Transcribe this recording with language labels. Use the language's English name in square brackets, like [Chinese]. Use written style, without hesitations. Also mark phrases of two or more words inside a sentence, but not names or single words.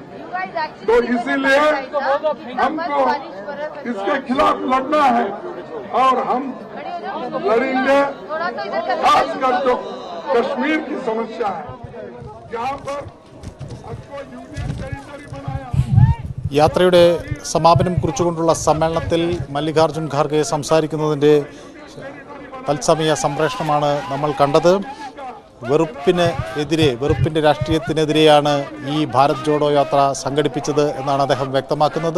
[Hindi] तो इसीलिए हमको इसके खिलाफ लड़ना है और हम लड़ेंगे। खासकर जो कश्मीर की समस्या है, यहाँ पर आपको [English] union territory [Hindi] बनाया। [Malayalam] യാത്രയുടെ സമാപനം കുറിച്ചുകൊണ്ടുള്ള സമ്മേളനത്തിൽ മല്ലികാർജുൻ ഖാർഗെ സംസാരിക്കുന്നതിൻ്റെ തത്സമയ സംപ്രേഷണമാണ് നമ്മൾ കണ്ടത്. വെറുപ്പിൻ്റെ രാഷ്ട്രീയത്തിനെതിരെയാണ് ഈ ഭാരത് ജോഡോ യാത്ര സംഘടിപ്പിച്ചത് എന്നാണ് അദ്ദേഹം വ്യക്തമാക്കുന്നത്.